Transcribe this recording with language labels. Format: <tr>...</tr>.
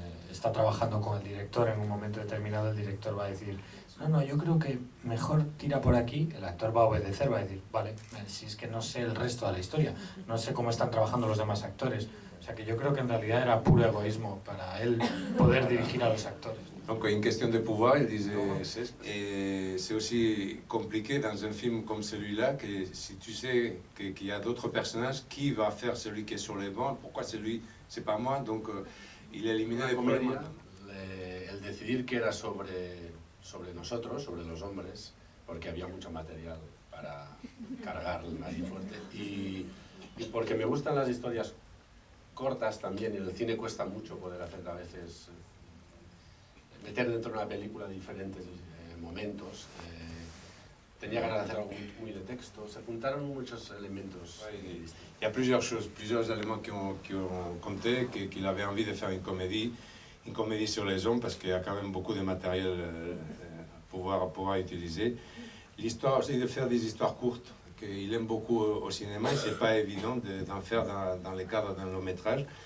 <es>está trabajando con el director en un momento determinado, el director va a decir, no, yo creo que mejor tira por aquí, el actor va a obedecer, va a decir, vale, si es que no sé el resto de la historia, no sé cómo están trabajando los demás actores. O sea que yo creo que en realidad era puro egoísmo para él poder dirigir a los actores.</es> <fr>Donc une question de pouvoir, il disait Cesc. Et c'est aussi compliqué dans un film comme celui-là, que si tu sais qu'il y a d'autres personnages, qui va faire celui qui est sur les bancs, pourquoi c'est lui, c'est pas moi, donc il éliminait les problèmes.</fr> <es>El decidir que era sobre nosotros, sobre los hombres, porque había mucho material para cargar ahí fuerte, y porque me gustan las historias cortas también, y en el cine cuesta mucho poder hacer a veces, meter dentro de una película diferentes momentos. Tenía ganas de hacer algo muy de texto, se juntaron muchos elementos.</es> <fr>Il y a plusieurs choses, plusieurs éléments qui ont compté, qu'il avait envie de faire une comédie sur les hommes, parce qu'il y a quand même beaucoup de matériel à pouvoir utiliser. L'histoire aussi de faire des histoires courtes, qu'il aime beaucoup au cinéma, et c'est pas évident d'en faire dans le cadre d'un long métrage.</fr>